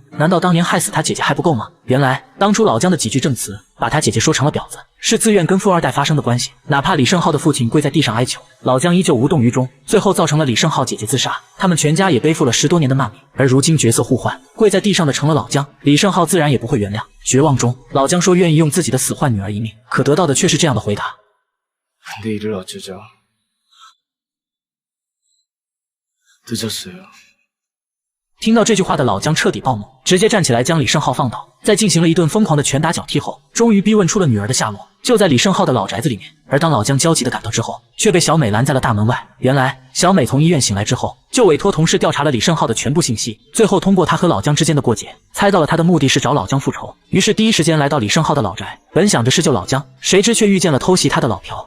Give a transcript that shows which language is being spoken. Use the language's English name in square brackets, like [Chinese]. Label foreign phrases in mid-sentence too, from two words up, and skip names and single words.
[Chinese] 难道当年害死他姐姐还不够吗？原来当初老姜的几句证词，把他姐姐说成了婊子，是自愿跟富二代发生的关系。哪怕李胜浩的父亲跪在地上哀求，老姜依旧无动于衷，最后造成了李胜浩姐姐自杀。他们全家也背负了10多年的骂名，而如今角色互换，跪在地上的成了老姜，李胜浩自然也不会原谅。绝望中，老姜说愿意用自己的死换女儿一命，可得到的却是这样的回答。 [Korean] 근데 이를 어쩌죠? 늦었어요. [Chinese] 听到这句话的老姜彻底暴怒，直接站起来将李胜浩放倒，在进行了一顿疯狂的拳打脚踢后，终于逼问出了女儿的下落，就在李胜浩的老宅子里面。而当老姜焦急地赶到之后，却被小美拦在了大门外。原来小美从医院醒来之后，就委托同事调查了李胜浩的全部信息，最后通过他和老姜之间的过节，猜到了他的目的是找老姜复仇，于是第一时间来到李胜浩的老宅，本想着是救老姜，谁知却遇见了偷袭他的老朴。